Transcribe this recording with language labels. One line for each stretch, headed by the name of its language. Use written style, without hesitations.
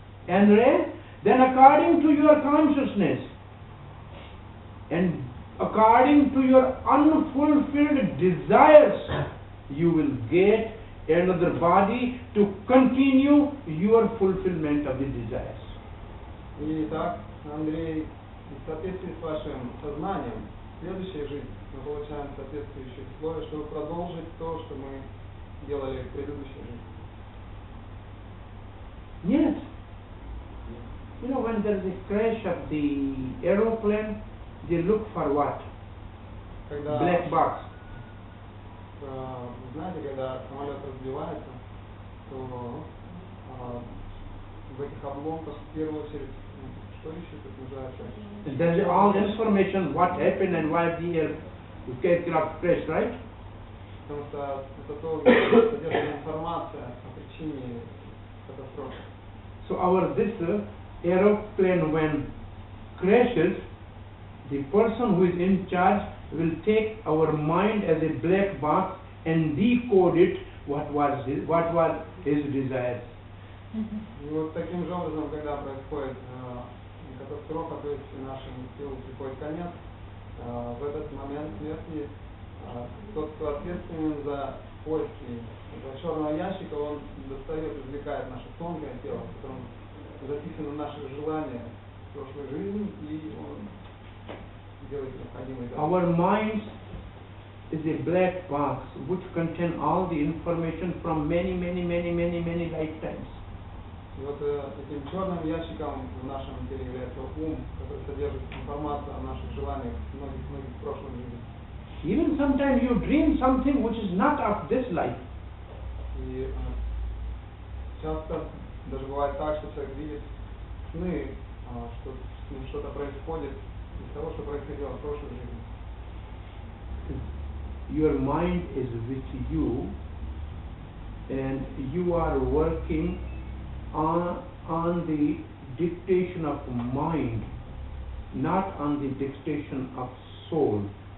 English: And then according to your consciousness and according to your unfulfilled desires, you will get another body to continue your fulfillment of the desires.
Russian: Итак, Андрей, в соответствии с вашим сознанием, в следующей жизни мы получаем соответствующие условия, чтобы продолжить то, что мы делали в предыдущей жизни.
English: Yes. You know, when there is a crash of the aeroplane, they look for what?
Russian: Когда,
English: Black box.
Russian: знаете, когда самолет разбивается, то в этих обломках в первую очередь, что еще тут называется?
English: There is all information what happened and why the aircraft crashed, right?
Russian: Потому что это то, где содержится информация о причине катастрофы.
English: So this aeroplane when crashes, the person who is in charge will take our mind as a black box and decode it what was his desires.
Russian: И вот таким же образом, когда происходит катастрофа, то есть нашим силам приходит конец, в этот момент смерти тот, кто ответственен за поиски этого черного ящика, он достает, извлекает наше тонкое тело, в котором записаны наши желания в прошлой жизни, и он делает необходимые действия.
English: Our mind is a black box which contain all the information from many lifetimes.
Russian: И вот этим черным ящиком в нашем теле является ум, который содержит информацию о наших желаниях многих прошлых жизней.
English: Even sometimes you dream something which is not of this life.
Russian: И часто даже бывает так, что человек видит сны, что с ним что-то происходит из того, что происходило в прошлой жизни.
English: Your mind is with you and you are working on the dictation of mind, not on the dictation of soul.